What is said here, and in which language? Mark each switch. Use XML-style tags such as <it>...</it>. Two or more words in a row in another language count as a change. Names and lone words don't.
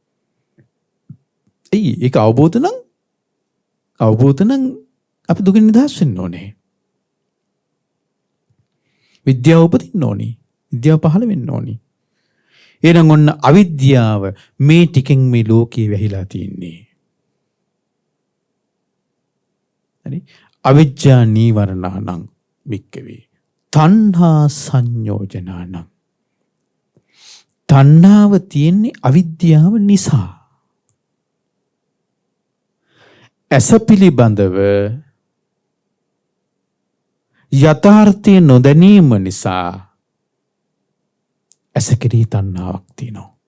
<si>ඒක අවබෝධ නම් අපි දුකින් නිදහස් වෙන්න ඕනේ. විද්‍යාව උපදින්න ඕනි. විද්‍යාව පහළ වෙන්න ඕනි. එහෙනම් ඔන්න අවිද්‍යාව මේ ටිකෙන් මේ ලෝකේ වැහිලා තියෙන්නේ. හරි?</si> <pi>අවිජ්ජා නීවරණානං වික්කවේ. තණ්හා සංයෝජනානං.</pi> <si>තණ්හාව තියෙන්නේ අවිද්‍යාව නිසා. ඇස පිළිබඳව යථාර්ථය නොදැනීම නිසා ඇස කෙරෙහි තණ්හාවක් තියෙනවා.</si>